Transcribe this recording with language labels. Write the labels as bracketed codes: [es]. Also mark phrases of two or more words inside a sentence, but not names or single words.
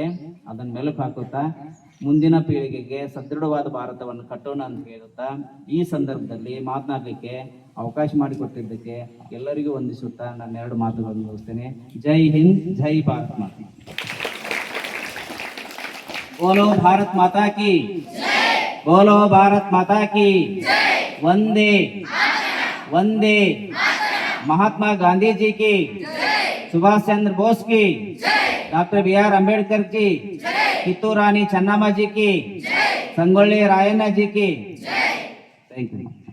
[kn] ಅದನ್ನ ಮೆಲುಕು ಹಾಕುತ್ತಾ ಮುಂದಿನ ಪೀಳಿಗೆಗೆ ಸದೃಢವಾದ ಭಾರತವನ್ನು ಕಟ್ಟೋಣ ಅಂತ ಹೇಳುತ್ತಾ ಈ ಸಂದರ್ಭದಲ್ಲಿ ಮಾತನಾಡಲಿಕ್ಕೆ ಅವಕಾಶ ಮಾಡಿಕೊಟ್ಟಿದ್ದಕ್ಕೆ ಎಲ್ಲರಿಗೂ ವಂದಿಸುತ್ತಾ ನಾನು 2 ಮಾತುಗಳನ್ನು ಮುಗಿಸ್ತೇನೆ. [hi] जय हिंद, जय भारत माता. बोलो भारत माता की, बोलो भारत माता की. वंदे वंदे महात्मा गांधी जी की, सुभाष चंद्र बोस की, डॉक्टर BR अम्बेडकर की, कित्तूर रानी चन्नाम्मा जी की, ಸಂಗೊಳ್ಳಿ ರಾಯಣ್ಣ जी की [en] thank you